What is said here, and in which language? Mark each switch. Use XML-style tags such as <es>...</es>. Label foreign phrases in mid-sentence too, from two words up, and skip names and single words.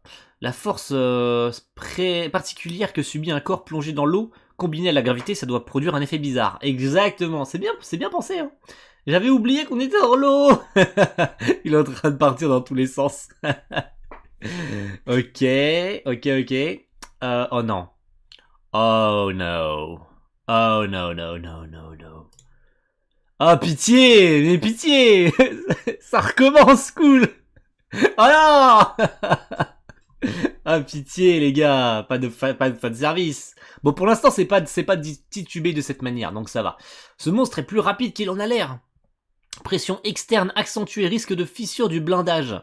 <fr>La force particulière que subit un corps plongé dans l'eau, combinée à la gravité, ça doit produire un effet bizarre. Exactement, c'est bien pensé. Hein. J'avais oublié qu'on était dans l'eau. Il est en train de partir dans tous les sens. Ok. Oh non.</fr> <en>Oh no. Oh no, no, no, no, no.</en> <fr>Ah, pitié, mais pitié. Ça recommence, cool. Oh non. Ah, pitié, les gars, pas de service. Bon, pour l'instant, c'est pas titubé de cette manière, donc ça va. Ce monstre est plus rapide qu'il en a l'air. Pression externe accentuée, risque de fissure du blindage.</fr>